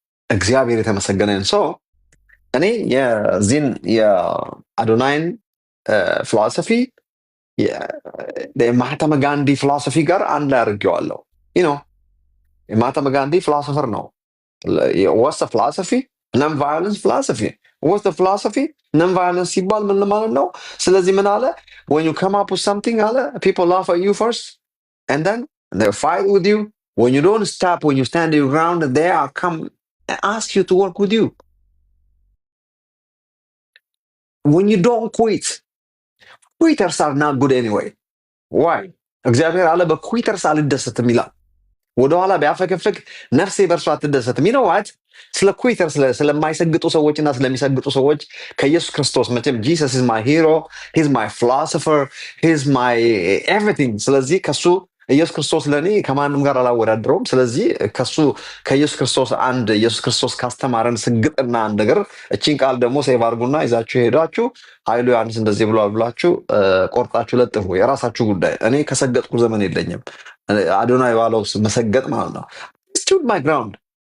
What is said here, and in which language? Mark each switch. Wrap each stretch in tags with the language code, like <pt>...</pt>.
<am>እግዚአብሔር የተመሰገነ ይሁን። ሶ እኔ የዚህን የአዶናይን ፊሎሶፊ የማህተመ ጋንዲ ፊሎሶፊ ጋር አንድ ላይ አድርጌዋለሁ። የማህተመ ጋንዲ ፊሎሶፈር ነው።</am> <en>what's the philosophy? non-violence philosophy. what's the philosophy? non-violence</en> <am>ሲባል ምን ማለት ነው? ስለዚህ ምን አለ?</am> <en>when you come up with something</en> <am>አለ</am> <en>people laugh at you first and then they fight with you. when you don't stop, when you stand your ground, they are come and ask you to work with you. when you don't quit, quitters are not good anyway. why?</en> <am>እግዚአብሔር አለ በኩዊተርስ አልደሰትም ይላል። ወደኋላ ቢያፈገፍግ ነፍሴ በእርሱ አትደሰትም። ይነዋት ስለ ኩዊተር ስለማይሰግጡ ሰዎችና ስለሚሰግጡ ሰዎች ከኢየሱስ ክርስቶስ መቼም</am> <en>ጂሰስ ኢዝ ማይ ሂሮ፣ ሂዝ ማይ</en> <am>ፊሎሶፈር፣ ሂዝ ማይ ኤቭሪቲንግ። ስለዚህ ከሱ ኢየሱስ ክርስቶስ ለእኔ ከማንም ጋር አላወዳድረውም። ስለዚህ ከሱ ከኢየሱስ ክርስቶስ አንድ ኢየሱስ ክርስቶስ ካስተማረን ስግጥና አንድ ነገር እቺን ቃል ደግሞ ሴቭ አድርጉና ይዛችሁ ሄዳችሁ ኃይሉ ዮሐንስ እንደዚህ ብሏል ብላችሁ ቆርጣችሁ ለጥፉ። የራሳችሁ ጉዳይ። እኔ ከሰገጥኩ ዘመን የለኝም። አዶናይ ባለው መሰገጥ ማለት ነው።</am> <en>stood my ground</en>